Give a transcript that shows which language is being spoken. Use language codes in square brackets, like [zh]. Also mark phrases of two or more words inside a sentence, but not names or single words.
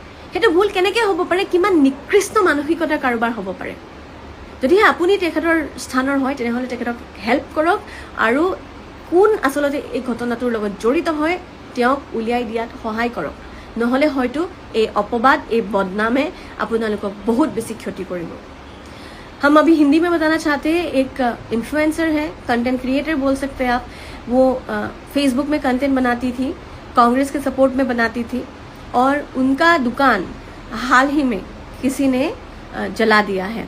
[as] কিমান নিকৃষ্ট মানসিকতা কাৰোবাৰ হ'ব পাৰে? যদিহে আপুনি তেখেতৰ স্থানৰ হয় তেনেহ'লে তেখেতক হেল্প কৰক, আৰু কোন আচলতে এই ঘটনাটোৰ লগত জড়িত হয় তেওঁক উলিয়াই দিয়াত সহায় কৰক। নহ'লে হয়তো এই অপবাদ, এই বদনামে আপোনালোকক বহুত বেছি ক্ষতি কৰিব। [hi] हम अभी हिंदी में बताना चाहते हैं, एक इन्फ्लुएंसर है, [en] content creator [hi] बोल सकते हैं आप। वो फेसबुक में कंटेंट बनाती थी, कांग्रेस के सपोर्ट में बनाती थी, और उनका दुकान हाल ही में किसी ने जला दिया है।